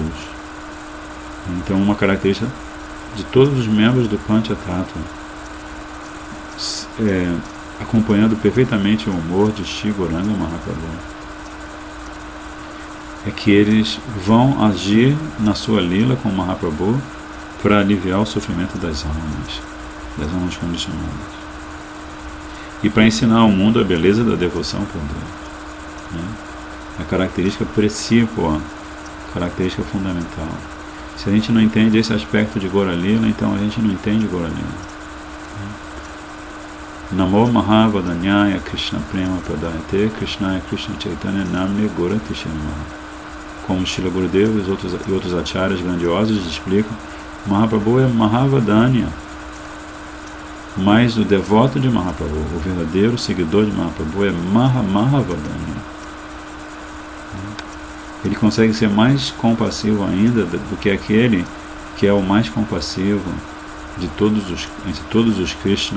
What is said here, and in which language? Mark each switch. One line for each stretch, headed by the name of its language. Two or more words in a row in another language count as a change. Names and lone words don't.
Portuguese: Então, uma característica de todos os membros do Panchatattva, acompanhando perfeitamente o humor de Shri Gauranga Mahaprabhu, é que eles vão agir na sua lila com Mahaprabhu para aliviar o sofrimento das almas condicionadas, e para ensinar ao mundo a beleza da devoção por Deus. A característica principal, característica fundamental. Se a gente não entende esse aspecto de Gaura Lila, então a gente não entende Gaura Lila.
Sanskrit: Namo Mahavadanyaya Krishna Prema Pradayate Krishnaya Krishna Chaitanya Namne Gaura Tishanama.
Portuguese: Como Srila Gurudeva e outros acharyas grandiosos explicam, Mahaprabhu é Mahavadanya, mas o devoto de Mahaprabhu, o verdadeiro seguidor de Mahaprabhu, é Mahavadanya. Ele consegue ser mais compassivo ainda do que aquele que é o mais compassivo entre todos os Krishnas.